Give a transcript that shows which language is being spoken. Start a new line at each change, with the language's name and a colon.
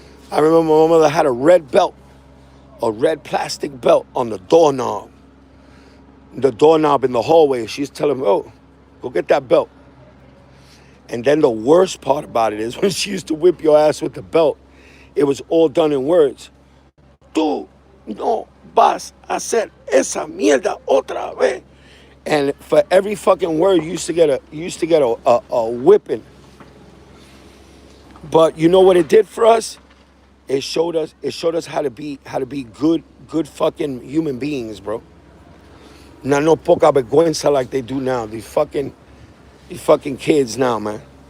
English: I remember my mother had a red belt, a red plastic belt on the doorknob. The doorknob in the hallway. She's telling me, oh, go get that belt. And then the worst part about it is when she used to whip your ass with the belt, it was all done in words.
Spanish: Tú no vas a hacer esa mierda otra vez.
English: And for every fucking word, you used to get a whipping. But you know what it did for us? It showed us how to be good fucking human beings, bro.
Spanish: No poca vergüenza
English: like they do now. These fucking kids now, man.